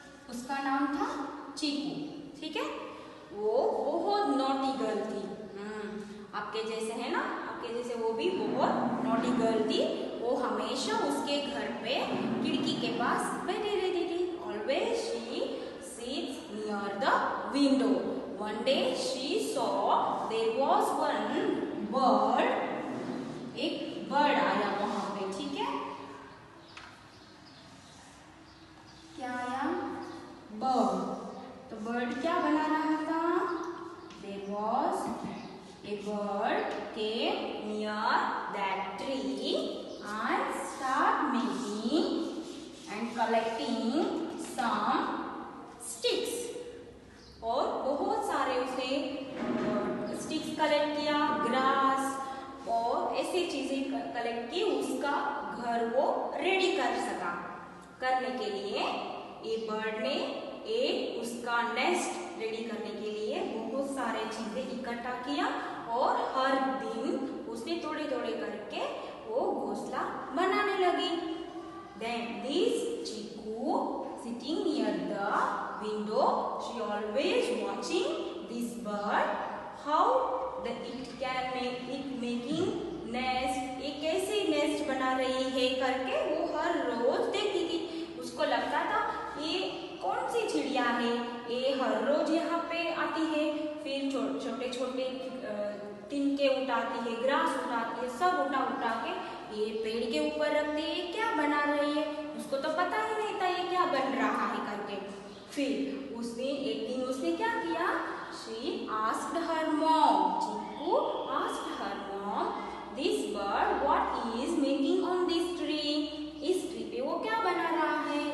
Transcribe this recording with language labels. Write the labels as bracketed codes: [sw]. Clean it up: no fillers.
[hi] उसका नाम था चीकू। ठीक है, वो बहुत नॉटी गर्ल थी। आपके जैसे है ना, आपके जैसे वो भी बहुत नॉटी गर्ल थी। वो हमेशा उसके घर पे खिड़की के पास बैठी रहती थी। [en] Always she sits near the window. One day she saw there was one bird. [hi] एक बर्ड आया वहां पे। ठीक है, क्या आया? बर्ड। तो बर्ड क्या बना रहा था? [en] There was a bird came near that tree and start making and collecting some sticks. [hi] और बहुत सारे उसने स्टिक्स कलेक्ट किया, ग्रास और ऐसी चीजें कलेक्ट की, उसका घर वो रेडी कर सका। करने के लिए ये बर्ड ने एक उसका नेस्ट रेडी करने के लिए बहुत सारे चीजें इकट्ठा किया और हर दिन उसने थोड़े थोड़े करके वो घोंसला बनाने लगी। [en] Then this Chiku sitting near the window, she always watching this bird, how it can make it making nest, [hi] ये कैसे नेस्ट बना रही है करके वो हर रोज देखती थी। उसको लगता था ये कौन सी चिड़िया है, ये हर रोज यहाँ पे आती है, फिर छोटे छोटे तिनके उठाती है, ग्रास उठाती है, सब उठा के ये पेड़ के ऊपर रखती है। क्या बना रही है उसको तो पता ही नहीं था ये क्या बन रहा है करके। फिर उसने एक दिन उसने क्या किया? [en] She asked her mom. Chiku asked her mom, this bird what is making on this tree? [hi] इस ट्री पे वो क्या बना रहा है?